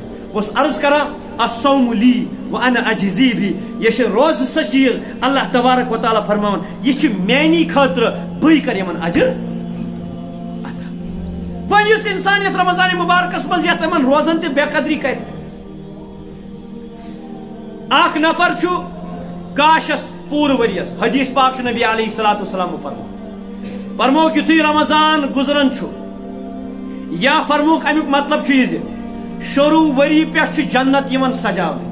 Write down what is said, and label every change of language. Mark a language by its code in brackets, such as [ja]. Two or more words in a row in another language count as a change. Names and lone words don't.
[ks] بس عرض کرا [ar] الصوم لی وانا اجزی بھی، [ks] یہ روز سا چیز [ar] اللہ تبارک و تعالیٰ [ks] فرمان یہ میانی خاطر بے کر یمن اجر عطا. وۄنۍ یُس انسان یتھ رمضان مبارکس منٛز یتھ یمن روزن تہِ بے قدری کر. اکھ نفر چھُ کاشس پوٗرٕ ؤرۍیس، حدیث پاک چھُ [ar] نبی علیہ الصلوۃ والسلام [ks] فرموک یُتھُے رمضان گزران چھُ یا فرموک امیُک مطلب چھُ یہِ زِ شروع وری پٮ۪ٹھ چھُ جنت یِوان سجاونہٕ.